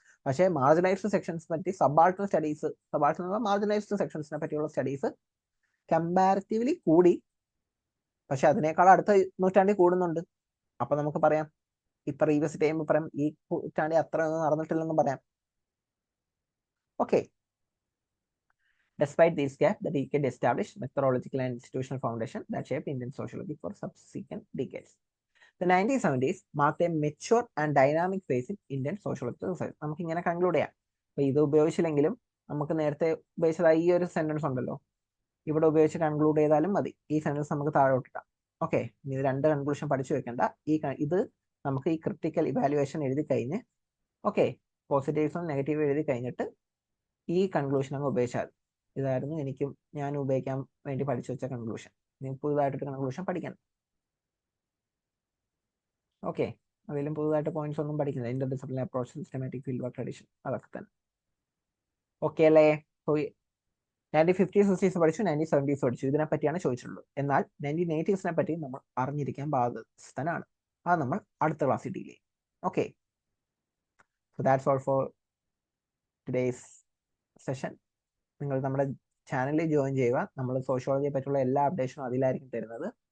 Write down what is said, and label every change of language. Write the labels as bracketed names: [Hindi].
[Malayalam] പക്ഷേ മാർജിനൈസ്ഡ് സെക്ഷൻസ് പറ്റി, subaltern studies, മാർജിനൈസ്ഡ് സെക്ഷൻസിനെ പറ്റിയുള്ള സ്റ്റഡീസ് കമ്പാരിറ്റീവ്ലി കൂടി. പക്ഷെ അതിനേക്കാൾ അടുത്ത നൂറ്റാണ്ടിൽ കൂടുന്നുണ്ട്. അപ്പൊ നമുക്ക് പറയാം, ഇപ്പൊ പ്രീവിയസ് ടൈം പറയാം, ഈ നൂറ്റാണ്ടിൽ അത്ര ഒന്നും നടന്നിട്ടില്ലെന്ന് പറയാം. [English] Okay, despite these gaps, the decade established methodological and institutional foundation that shaped Indian sociology for subsequent decades. The 1970s marked a mature and dynamic phase in Indian sociological research. [Malayalam] നമുക്ക് ഇങ്ങനെ conclude ചെയ്യാം. അപ്പൊ ഇത് ഉപയോഗിച്ചില്ലെങ്കിലും നമുക്ക് നേരത്തെ ഉപയോഗിച്ചതായി ഈ ഒരു sentence ഉണ്ടല്ലോ, ഇവിടെ ഉപയോഗിച്ച് കൺക്ലൂഡ് ചെയ്താലും മതി. ഈ സെന്റൻസ് നമുക്ക് താഴോട്ടിടാം. ഓക്കെ, ഇത് രണ്ട് കൺക്ലൂഷൻ പഠിച്ചു വെക്കേണ്ട. ഇത് നമുക്ക് ഈ ക്രിട്ടിക്കൽ ഇവാലുവേഷൻ എഴുതി കഴിഞ്ഞ്, ഓക്കെ, പോസിറ്റീവ്സും നെഗറ്റീവും എഴുതി കഴിഞ്ഞിട്ട് ഈ കൺക്ലൂഷൻ അങ്ങ് ഉപയോഗിച്ചാൽ. ഇതായിരുന്നു ഞാൻ ഉപയോഗിക്കാൻ വേണ്ടി പഠിച്ചു വെച്ച കൺക്ലൂഷൻ. ഇനി പുതുതായിട്ടൊരു കൺക്ലൂഷൻ പഠിക്കണം. ഓക്കെ, അതിലും പുതുതായിട്ട് പോയിന്റ്സ് ഒന്നും പഠിക്കുന്നത്. Inter disciplinary approach, systematic field work tradition, അതൊക്കെ തന്നെ. ഓക്കെ അല്ലേ? 1950s 60s പഠിച്ചു, 1970s പഠിച്ചു. ഇതിനെ പറ്റിയാണ് ചോദിച്ചിട്ടുള്ളത്. എന്നാൽ 1980s പറ്റി നമ്മൾ അറിഞ്ഞിരിക്കാൻ ബാധ്യസ്ഥനാണ്. അത് നമ്മൾ അടുത്ത ക്ലാസ്സിൽ ഡീൽ ചെയ്യും. Okay, [English] So that's all for today's session. [Malayalam] നിങ്ങൾ നമ്മുടെ ചാനലിൽ ജോയിൻ ചെയ്യുക. നമ്മൾ സോഷ്യോളജിയെ പറ്റിയുള്ള എല്ലാ അപ്ഡേഷനും അതിലായിരിക്കും തരുന്നത്.